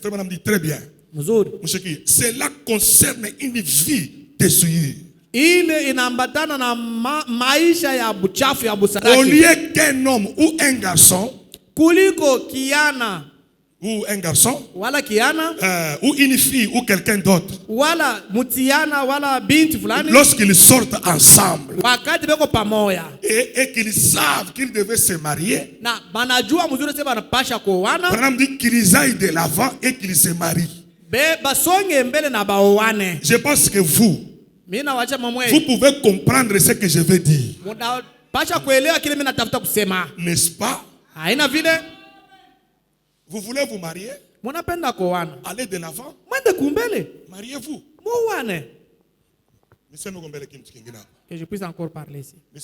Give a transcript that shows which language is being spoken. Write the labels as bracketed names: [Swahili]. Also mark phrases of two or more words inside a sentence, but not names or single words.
[French] Frère madame dit très bien. Cela concerne une vie dessouillée. Au lieu qu'un homme ou un garçon ou un garçon, [Swahili] wala kiana, [French] ou une fille ou quelqu'un d'autre, [Swahili] wala mutiana, wala binti fulani, [French] lorsqu'ils sortent ensemble [Swahili] wakati beko pamoja, [French] et qu'ils savent qu'ils devaient se marier, [Swahili] na banajua mzuri sema banapasha kuoana, [French] Branham dit qu'ils aillent de l'avant et qu'ils se marient. [Swahili] Basonge mbele na baoane. [French] Je pense que vous pouvez comprendre ce que je veux dire. N'est-ce pas? Vous voulez vous marier? Allez de l'avant. Mariez-vous. Que je puisse encore parler ici.